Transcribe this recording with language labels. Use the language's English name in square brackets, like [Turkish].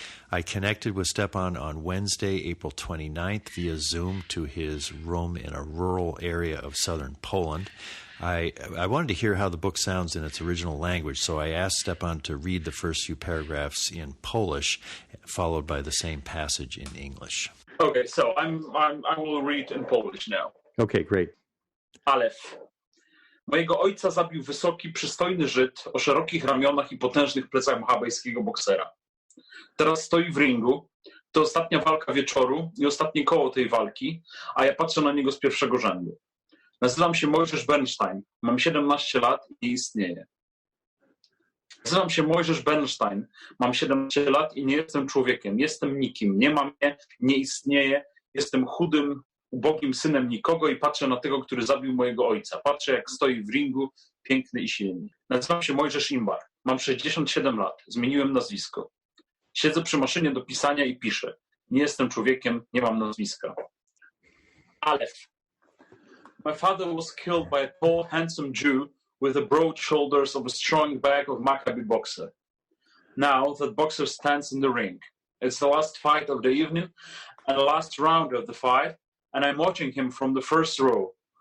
[English] I connected with Szczepan on Wednesday, April 29th, via Zoom to his room in a rural area of southern Poland. I wanted to hear how the book sounds in its original language, so I asked Szczepan to read the first few paragraphs in Polish, followed by the same passage in English. Okay, so I will read in Polish now. Okay, great. Alef. [Polish] Mojego ojca zabił wysoki, przystojny Żyd o szerokich ramionach i potężnych plecach machabejskiego boksera. Teraz stoi w ringu. To ostatnia walka wieczoru i ostatnie koło tej walki, a ja patrzę na niego z pierwszego rzędu. Nazywam się Mojżesz Bernstein. Mam 17 lat i nie istnieję. Nazywam się Mojżesz Bernstein. Mam 17 lat i nie jestem człowiekiem. Jestem nikim. Nie mam mnie, nie istnieję. Jestem chudym, ubogim synem nikogo i patrzę na tego, który zabił mojego ojca. Patrzę, jak stoi w ringu, piękny i silny. Nazywam się Mojżesz Imbar. Mam 67 lat. Zmieniłem nazwisko. Siedzę przy maszynie do pisania i piszę. Nie jestem człowiekiem, nie mam nazwiska. Alef. [English] My father was killed by a tall, handsome Jew with the broad shoulders of a strong back of Maccabi boxer. Now that boxer stands in the ring. It's the last fight of the evening and the last round of the fight, and I'm watching him from the first row.